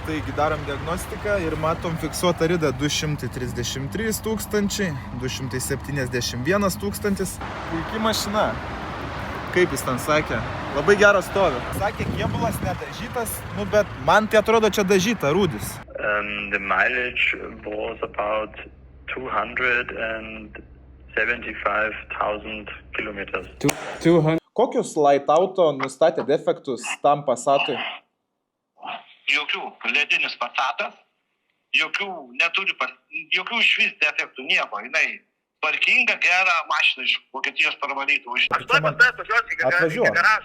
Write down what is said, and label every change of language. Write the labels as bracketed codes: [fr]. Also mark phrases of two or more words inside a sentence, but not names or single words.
[lt] Taigi darom diagnostiką ir matom fiksuotą ridą 233 tūkstančiai, 271 tūkstantis. Puikiai mašina. Kaip jis ten sakė? Labai geras stovi. Sakė, kėbulas nedažytas, bet man tai atrodo čia dažyta, rūdis. [en] The mileage was about 275,000 kilometers. [lt] 200. Kokius light auto nustatė defektus tam Passatui? Jokių ledinis Passatas, jokių išvis defektų, nieko, jinai tvarkinga, gera mašina iš Vokietijos parvalytų. Aš tuoj pas tavęs važiuosiu į garažą.